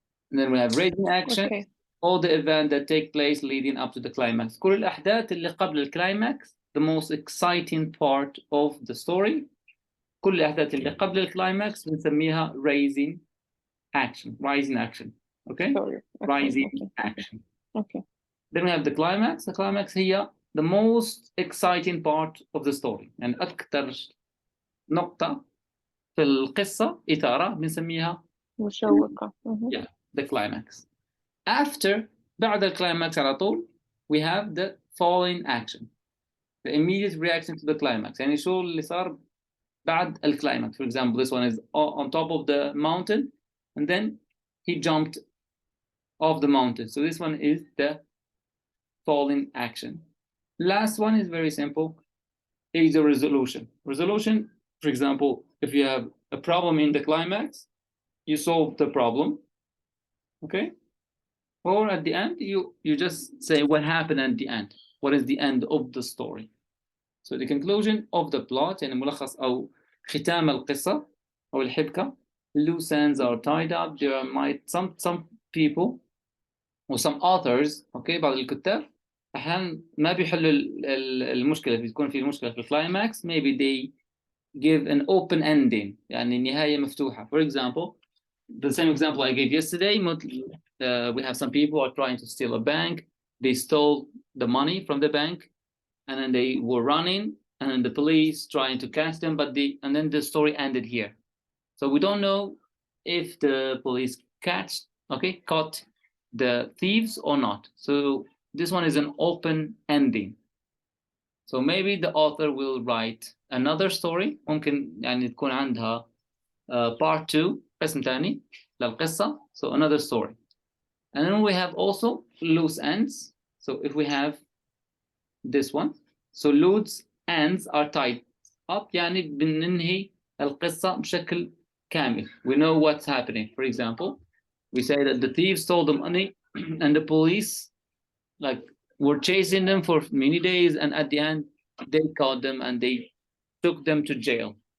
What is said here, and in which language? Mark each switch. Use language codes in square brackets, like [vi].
[en] And then we have raising action. Okay. All the events that take place leading up to the climax. [ar] كل الأحداث اللي قبل الكلايماكس, [en] the most exciting part of the story. [ar] كل الأحداث اللي قبل الكلايماكس بنسميها rising action. [en] Okay? Sorry. Rising action. Okay. Then we have the climax. The climax هي the most exciting part of the story. [ar] يعني أكثر نقطة في القصة إثارة بنسميها مشوقة. [en] Yeah, the climax. After [ar] بعد الكلايماكس على طول [en] we have the falling action. The immediate reaction to the climax. [ar] يعني شو اللي صار بعد الكلايماكس. [en] For example, this one is on top of the mountain and then he jumped off the mountain. So this one is the falling action. Last one is very simple. Is a resolution. Resolution, for example, if you have a problem in the climax, you solve the problem. Okay? Or at the end, you just say what happened at the end. What is the end of the story? So the conclusion of the plot, [ar] يعني ملخص أو ختام القصة أو الحبكة. [en] Loose ends are tied up. There might some people or some authors, okay, [ar] بعض الكتاب أحيانا ما بيحلوا المشكلة، بتكون في مشكلة في الكلايماكس. [en] maybe they give an open ending، [ar] يعني نهاية مفتوحة. [en] For example, the same example I gave yesterday, we have some people are trying to steal a bank. They stole the money from the bank, and then they were running, and then the police trying to catch them, and then the story ended here. So we don't know if the police caught the thieves or not. So this one is an open ending. So maybe the author will write another story. [ar] ممكن يعني تكون عندها part 2 قسم ثاني للقصة. [en] So another story. And then we have also loose ends. So if we have this one, so loose ends are tied up، [ar] يعني بننهي القصة بشكل كامل. [en] We know what's happening. For example, we say that the thieves stole the money and the police were chasing them for many days, and at the end they caught them and they took them to jail.